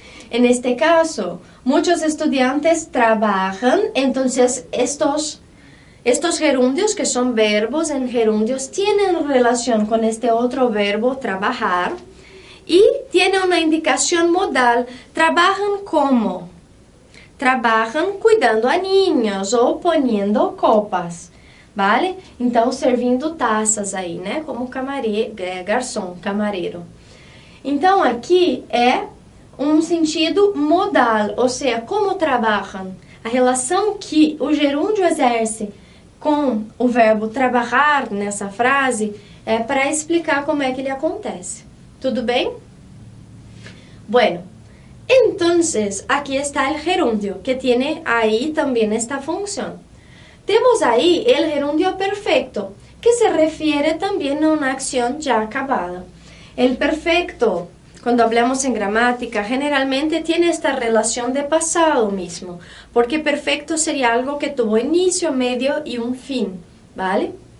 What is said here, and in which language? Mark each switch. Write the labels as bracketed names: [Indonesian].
[Spanish] En este caso, muchos estudiantes trabajan, entonces estos gerundios, que son verbos en gerundios, tienen relación con este otro verbo, trabajar, y tiene una indicación modal. Trabajan como? Trabajan cuidando a niños ou poniendo copas, ¿vale? [Portuguese] Então, servindo taças aí, né? Como garçom, camareiro. Então, aqui é um sentido modal, ou seja, como trabalham. A relação que o gerúndio exerce com o verbo trabalhar nessa frase é para explicar como é que ele acontece. Tudo bem? [Spanish] Bueno, entonces aquí está el gerundio, que tiene ahí también esta función. Temos ahí el gerundio perfecto, que se refiere también a una acción ya acabada. El perfecto, cuando hablamos en gramática, generalmente tiene esta relación de pasado mismo, porque perfecto sería algo que tuvo inicio, medio y un fin, ¿vale?